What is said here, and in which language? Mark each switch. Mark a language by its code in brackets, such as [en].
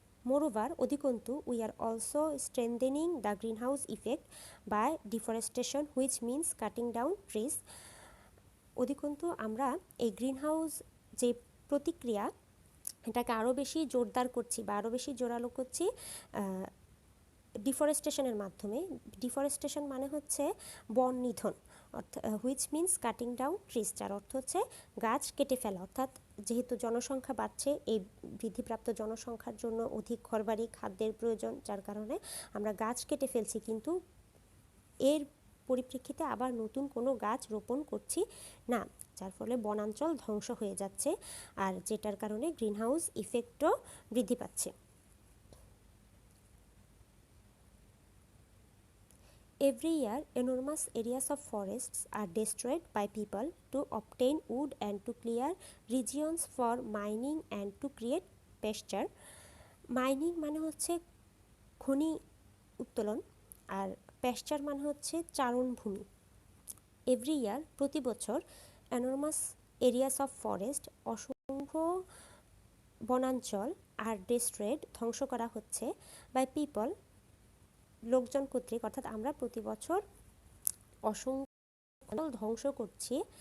[en] Moreover, অধিকন্তু we are also strengthening the greenhouse effect by deforestation, which means cutting down trees. [bn] অধিকন্তু আমরা এই greenhouse যে প্রতিক্রিয়া এটাকে আরও বেশি জোরদার করছি বা আরও বেশি জোরালো করছি ডিফরেস্টেশনের মাধ্যমে। ডিফরেস্টেশন মানে হচ্ছে বন নিধন, অর্থাৎ [en] which means cutting down trees, [bn] যার অর্থ হচ্ছে গাছ কেটে ফেলা। অর্থাৎ যেহেতু জনসংখ্যা বাড়ছে, এই বৃদ্ধিপ্রাপ্ত জনসংখ্যার জন্য অধিক ঘরবাড়ি, খাদ্যের প্রয়োজন, যার কারণে আমরা গাছ কেটে ফেলছি, কিন্তু এর পরিপ্রেক্ষিতে আবার নতুন কোনো গাছ রোপণ করছি না, যার ফলে বনাঞ্চল ধ্বংস হয়ে যাচ্ছে, আর যেটার কারণে গ্রিনহাউস ইফেক্টও বৃদ্ধি পাচ্ছে। [en] Every year, enormous areas of forests are destroyed by people to obtain wood and to clear regions for mining and to create pasture. [bn] Mining মানে হচ্ছে খনি উত্তোলন, আর প্যাস্চার মানে হচ্ছে চারণভূমি। [en] every year [bn] প্রতি বছর [en] enormous areas of forest [bn] অসংখ্য বনাঞ্চল [en] আর ডেস্ট্রয়েড [bn] ধ্বংস করা হচ্ছে [en] by people [bn] লোকজন কর্তৃক, অর্থাৎ আমরা প্রতি বছর অসংখ্য ধ্বংস করছি।